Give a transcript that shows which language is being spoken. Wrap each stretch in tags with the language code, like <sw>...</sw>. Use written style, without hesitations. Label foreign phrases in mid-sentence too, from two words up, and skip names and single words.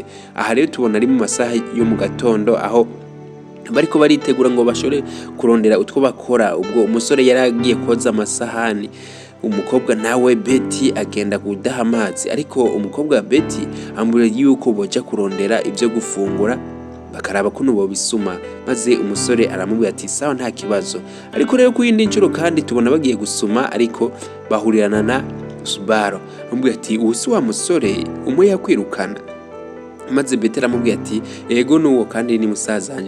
<rn>Aha rero tubona ari mu masaha yo mu gatondo aho bariko baritegura ngo bashore kurondera utwo bakora. Ubwo umusore yaragiye koza amasahani, umukobwa nawe Betty agenda kudaha amazi, ariko umukobwa Betty amburiye yuko boja kurondera ibyo gufungura bakaraba kuno bobisuma, maze umusore aramubwira ati sawa nta kibazo. Ariko rero ku yindi ncuro kandi tubona bagiye gusuma, ariko bahurirana na Subaro. Amubwira ati usi wa musore umwe yakwirukana, maze Betty aramubwira ati yego nuwo kandi ni musazanje.</rn>